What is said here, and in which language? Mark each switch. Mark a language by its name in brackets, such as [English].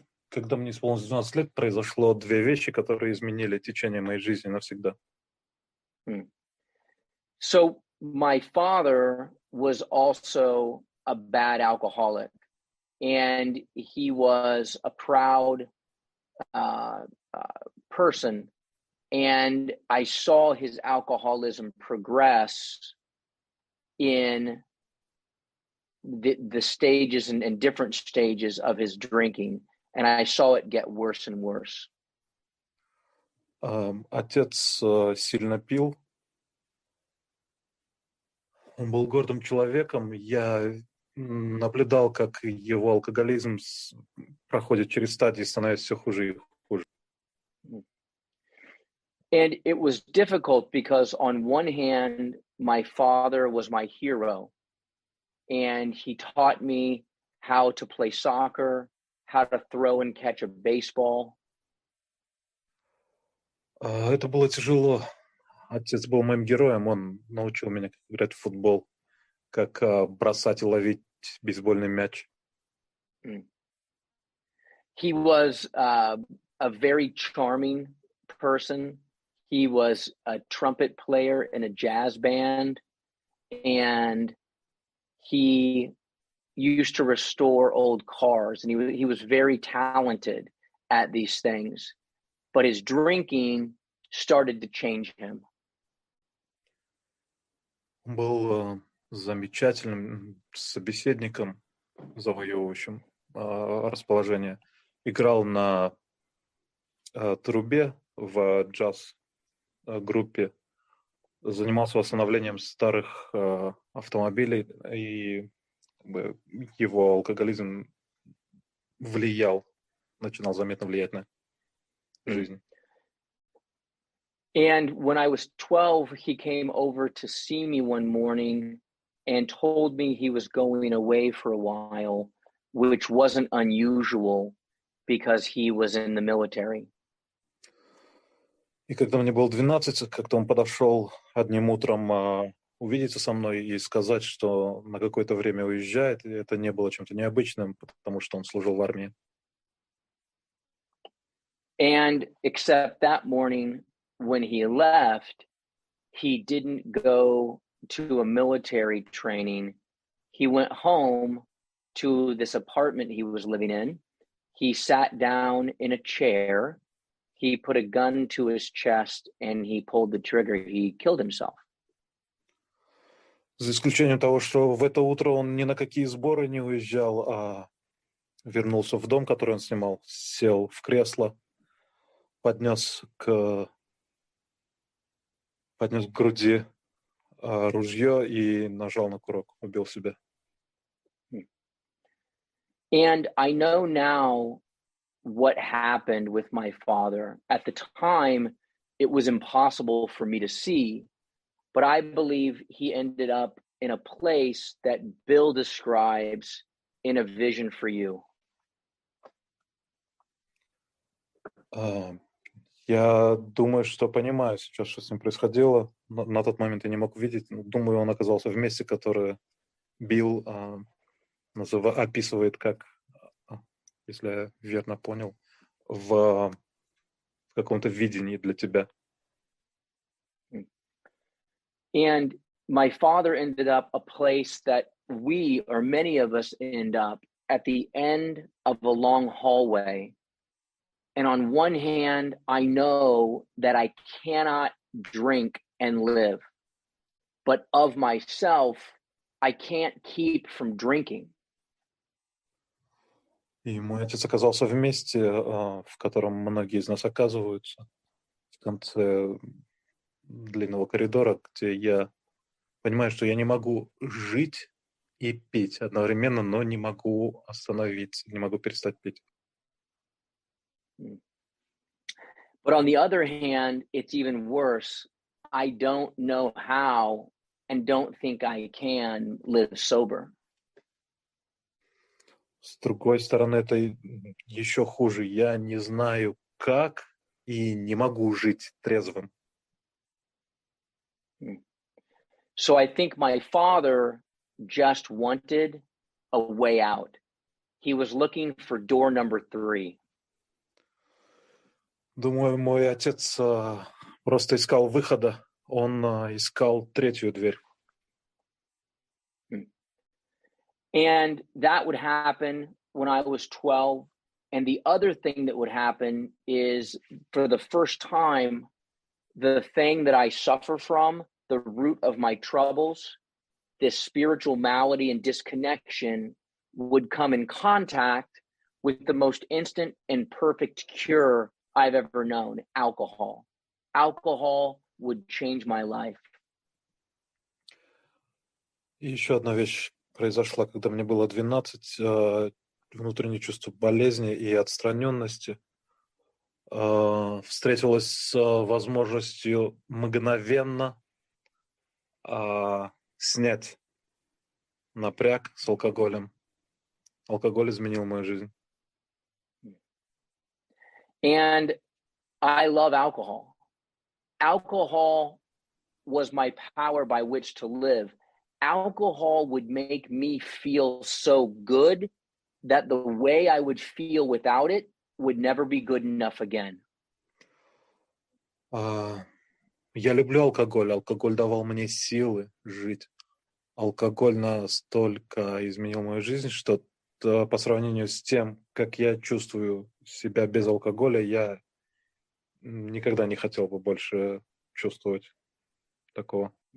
[Russian] Когда мне исполнилось 12 лет, произошло две вещи, которые изменили течение моей жизни навсегда. [English] So my father was also a bad alcoholic. And he was a proud person. And I saw his alcoholism progress in the stages and different stages of his drinking. And I saw it get worse and worse. [Russian] Отец сильно пил. Он был гордым человеком. Я наблюдал, как его алкоголизм проходит через стадии, становится все хуже и хуже. [English] And it was difficult because on one hand, my father was my hero. And he taught me how to play soccer, how to throw and catch a baseball. [Russian] Это было тяжело. Отец был моим героем. Он научил меня, как играть в футбол, как бросать и ловить бейсбольный мяч. [English] He was a very charming person. He was a trumpet player in a jazz band, and he used to restore old cars, and he was very talented at these things. But his drinking started to change him. [Russian] Он был замечательным собеседником, завоевывающим расположение. Играл на трубе в джаз-группе, занимался восстановлением старых автомобилей, и его алкоголизм начинал заметно влиять на жизнь. [English] And when I was 12, he came over to see me one morning and told me he was going away for a while, which wasn't unusual because he was in the military. [Russian] И когда мне было 12, как-то он подошел одним утром увидеться со мной и сказать, что на какое-то время уезжает. И это не было чем-то необычным, потому что он служил в армии. [English] And except that morning when he left, he didn't go to a military training. He went home to this apartment he was living in. He sat down in a chair. He put a gun to his chest and he pulled the trigger. He killed himself. [Russian] За исключением того, что в это утро он ни на какие сборы не уезжал, а вернулся в дом, который он снимал, сел в кресло, поднес к груди ружье и нажал на курок, убил себя. [English] And I know now what happened with my father. At the time, it was impossible for me to see, but I believe he ended up in a place that Bill describes in a vision for you. [Russian] Я думаю, что понимаю сейчас, что с ним происходило. На тот момент я не мог видеть. Думаю, он оказался в месте, которое Билл описывает как, если я верно понял, в каком-то видении для тебя. [English] And my father ended up a place that we, or many of us, end up at the end of a long hallway. And on one hand, I know that I cannot drink and live, but of myself, I can't keep from drinking. [Russian] И мой отец оказался в месте, в котором многие из нас оказываются, в конце длинного коридора, где я понимаю, что я не могу жить и пить одновременно, но не могу остановиться, не могу перестать пить. [English] But on the other hand, it's even worse. I don't know how and don't think I can live sober. [Russian] С другой стороны, это еще хуже. Я не знаю, как и не могу жить трезвым. [English] So I think my father just wanted a way out. He was looking for door number 3. [Russian] Думаю, мой отец просто искал выхода. Он искал третью дверь. [English] And that would happen when I was 12. And the other thing that would happen is, for the first time, the thing that I suffer from, the root of my troubles, this spiritual malady and disconnection, would come in contact with the most instant and perfect cure I've ever known: alcohol. Alcohol would change my life. [Russian] И еще одна вещь произошла, когда мне было 12, внутреннее чувство болезни и отстраненности встретилось с возможностью мгновенно снять напряг с алкоголем. Алкоголь изменил мою жизнь. [English] And I love alcohol. Alcohol was my power by which to live. Alcohol would make me feel so good that the way I would feel without it would never be good enough again. [Russian] Я люблю алкоголь. Алкоголь давал мне силы жить. Алкоголь настолько изменил мою жизнь, что по сравнению с тем, как я чувствую себя без алкоголя, я никогда не хотел бы больше чувствовать такого.